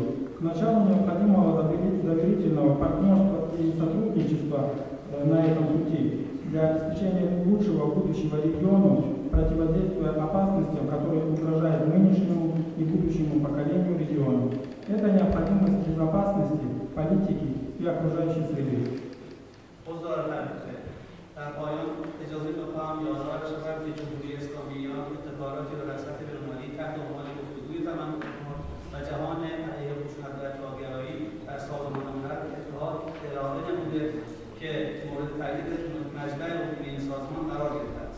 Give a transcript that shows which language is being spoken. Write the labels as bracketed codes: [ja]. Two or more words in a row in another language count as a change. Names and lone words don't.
[ru] К началу необходимого доверительного партнерства и сотрудничества на этом пути для обеспечения лучшего будущего региону, противодействуя опасностям, которые угрожают нынешнему и будущему поколению региона. Это необходимость безопасности, политики и окружающей среды. [fa] در پایان اجازه می‌خواهم یادآور شوم که جمهوری اسلامی ایران ابتکاراتی را در سطح بین‌المللی تحت عنوان گفتگوی تمدن و جهان علیه خشونت و افراطگرایی در سازمان ملل اتحاد ارائه نموده که مورد تایید مجمع عمومی این سازمان قرار گرفته است.